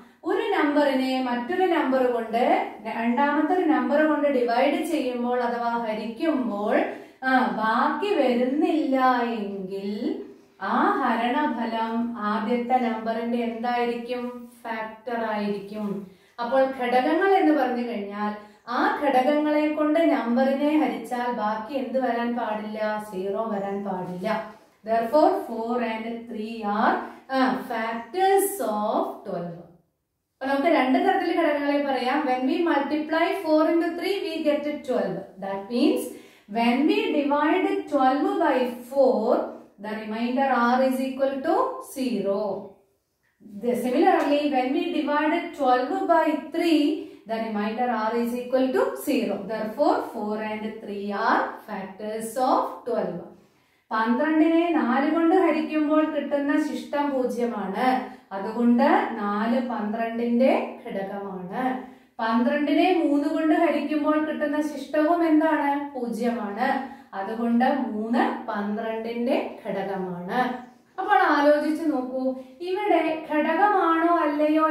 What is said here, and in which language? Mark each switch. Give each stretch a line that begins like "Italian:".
Malayalam: ഒരു നമ്പറിനെ മറ്റൊരു നമ്പർ കൊണ്ട്, രണ്ടാമത്തെ ഒരു നമ്പർ കൊണ്ട് ഡിവൈഡ് ചെയ്യുമ്പോൾ അഥവാ ഹരിക്കുമ്പോൾ ബാക്കി വരുന്നില്ല എങ്കിൽ ആ ഹരണഫലം ആദ്യത്തെ നമ്പറിന്റെ എന്തായിരിക്കും? ഫാക്ടർ ആയിരിക്കും. അപ്പോൾ ഘടകങ്ങൾ എന്ന് പറഞ്ഞു കഴിഞ്ഞാൽ ആ ഘടകങ്ങളെ കൊണ്ട് നമ്പറിനെ ഹരിച്ചാൽ ബാക്കി എന്ത് വരാൻ പാടില്ല? 0 വരാൻ പാടില്ല.
English: Therefore 4 and 3 are factors of 12.
Malayalam: അപ്പോൾ നമുക്ക് രണ്ട് തരത്തിലുള്ള ഘടകങ്ങളെ പറയാം.
English: When we multiply 4 into 3 we get 12. That means when we divide 12 by 4 the remainder r is equal to 0. Similarly, when we divide 12 by 3, the remainder r is equal to 0. Therefore, 4 and 3 are factors of 12.
Malayalam: 12നെ 4 കൊണ്ട് ഹരിക്കുമ്പോൾ കിട്ടുന്ന ശിഷ്ടം 0 ആണ്. അതുകൊണ്ട് 4 12ന്റെ ഘടകമാണ്. 12നെ 3 കൊണ്ട് ഹരിക്കുമ്പോൾ കിട്ടുന്ന ശിഷ്ടവും എന്താണ്? 0 ആണ്. അതുകൊണ്ട് 3 12ന്റെ ഘടകമാണ്. അപ്പോൾ ആലോചിച്ച് നോക്കൂ, ഇവിടെ ഘടകമാണോ അല്ലയോ